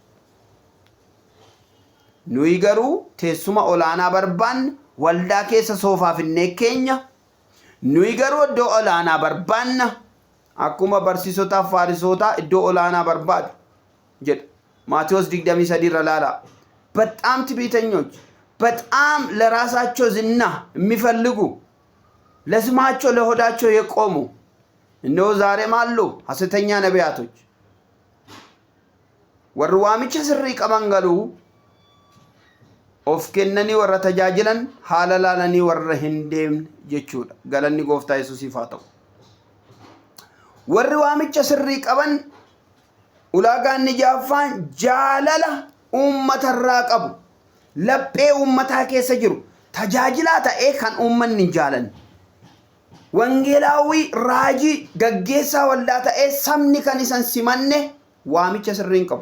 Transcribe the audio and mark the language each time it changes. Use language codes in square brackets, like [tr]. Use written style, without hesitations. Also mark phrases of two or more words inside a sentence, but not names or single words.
[om] Nuyi garuu teessuma olaanaa barbaanna, waldaa keessa soofaa finnee keenya. Nuyi garuu iddoo olaanaa barbaanna, akkuma barsiisotaa faarisotaa iddoo olaanaa barbaadu jedha ማቴዎስ 23 irra laala. [am] በጣም ትዕቢተኞች፣ በጣም ለራሳቸው ዝና የሚፈልጉ፣ ለስማቸው ለሆዳቸው የቆሙ እነሆ ዛሬም አሉ ሐሰተኛ ነቢያቶች። [om] warri waamicha sirrii qaban garuu of kennanii warra tajaajilan, haala laalanii warra hin deemne jechuudha. Galanni gooftaa Yesuusiif haa ta'u. Warri waamicha sirrii qaban ulaagaan jaaffaan jaalala uummatarraa qabu, laphee uummataa keessa jiru, tajaajilaa ta'ee kan uummanni jaalan, wangeelaawii raajii gaggeessaa waldaa ta'ee sabni kan isan simanne waamicha sirriin qabu.